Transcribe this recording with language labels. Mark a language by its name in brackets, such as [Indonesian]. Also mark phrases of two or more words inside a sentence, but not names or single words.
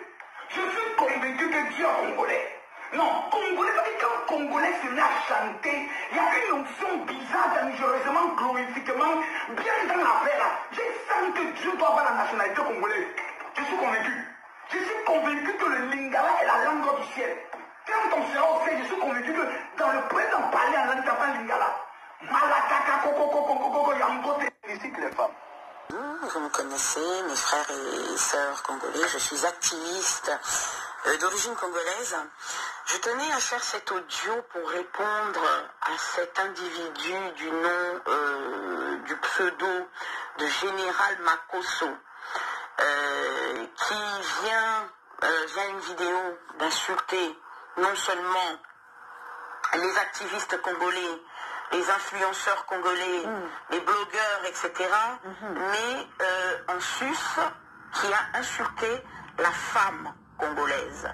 [French] Je suis convaincu que Dieu est congolais. Non, congolais, parce que quand congolais se met à chanter, il y a une onction bizarre, dangereusement, glorifiquement, bien dans la paix là. Je sens que Dieu doit avoir la nationalité congolaise. Je suis convaincu. Je suis convaincu que le lingala est la langue du ciel. Quand on sera au ciel, je suis convaincu que dans le présent parler en langue tapant lingala. Malakaka, koko, koko, koko, yambote, ici que les femmes. Vous me connaissez, mes frères et sœurs congolais, je suis activiste d'origine congolaise. Je tenais à faire cet audio pour répondre à cet individu du nom, du pseudo de Général Makoso, qui vient, via une vidéo, d'insulter non seulement les activistes congolais, les influenceurs congolais, les blogueurs, etc., mais en sus, qui a insulté la femme congolaise.